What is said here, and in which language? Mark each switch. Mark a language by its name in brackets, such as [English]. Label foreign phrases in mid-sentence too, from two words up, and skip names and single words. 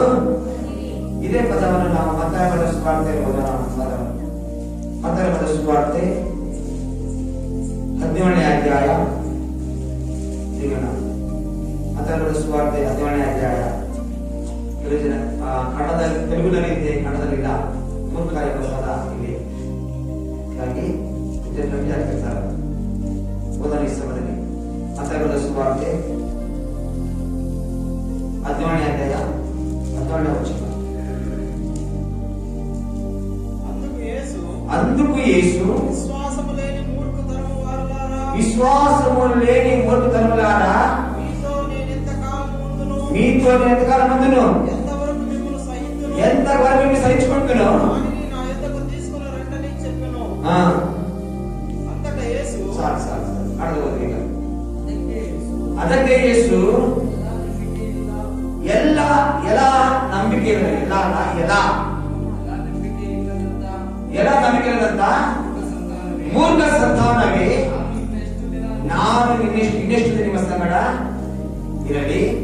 [Kannada] ಇದೇ ಪದವನ್ನು ನಾವು ಮತ್ತಾಯ ಬರೆದ ಸುವಾರ್ತೆ ಮತ್ತಾಯ ಬರೆದ ಸುವಾರ್ತೆ 17ನೇ ಅಧ್ಯಾಯ ಮತ್ತಾಯ ಬರೆದ ಸುವಾರ್ತೆ 17ನೇ ಅಧ್ಯಾಯ ಕನ್ನಡದಲ್ಲಿ, ತೆಲುಗುನಲ್ಲಿ ಇದೆ, ಕನ್ನಡದಲ್ಲಿಲ್ಲ. ಮೂರ್ಖ ಎಂಬ ಪದ ಇಲ್ಲಿ ಹೀಗಾಗಿ ಹೇಳ್ತಾರೆ. ಓದನ ಈ ಸಮಯದಲ್ಲಿ ಮತ್ತಾಯ ಬರೆದ ಸುವಾರ್ತೆ 17ನೇ ಅಧ್ಯಾಯ 17ನೇ ವಚನ. [Telugu] అందుకు యేసు విశ్వాసము లేని మూర్ఖతరములారా మీతో నేను ఎంతకాలం ఉందును, ఎంతవరకు మిమ్మల్ని సహించుకుంటును నా యొద్దకు తీసుకుని రండని చెప్పెను. [Kannada] ಅದಕ್ಕೆ ಯೇಸು ఎలా ನಂಬಿಕೆ ఎలా ನಂಬಿಕೆ ಇಲ್ಲದಂತ ಮೂರ್ಖ ಸಂತಾನವೇ, ನಾನು ಇನ್ನೆಷ್ಟು ದಿನ ನಿಮ್ಮ ಸಂಗಡ ಇರಲಿ,